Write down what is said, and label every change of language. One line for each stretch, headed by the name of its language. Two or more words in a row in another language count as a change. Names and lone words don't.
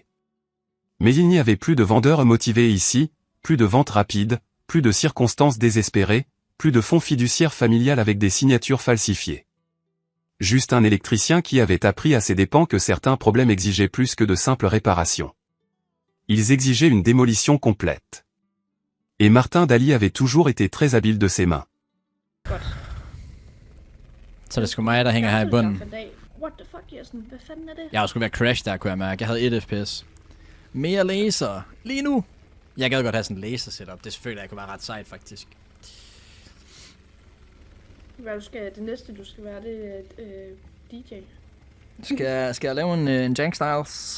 French: Mais il n'y avait plus de vendeurs motivés ici, plus de ventes rapides, plus de circonstances désespérées, plus de fonds fiduciaires familiales avec des signatures falsifiées. Juste un électricien qui avait appris à ses dépens que certains problèmes exigeaient plus que de simples réparations. Ils exigeaient une démolition complète. Et Martin Daly avait toujours été très habile de ses mains.
Danish: Så det er sgu mig, der hænger her i bunden.
English: What the fuck,
Danish: Jessen? Hvad fanden er det? Jeg skulle være crash der, kunne jeg mærke. Jeg havde 1 FPS. Mere laser. Lige nu. Jeg gad godt have sådan en laser setup. Det føler jeg kunne være ret sejt, faktisk. Hvad du skal, det næste du skal være, det er DJ. Skal jeg lave en Jank Styles?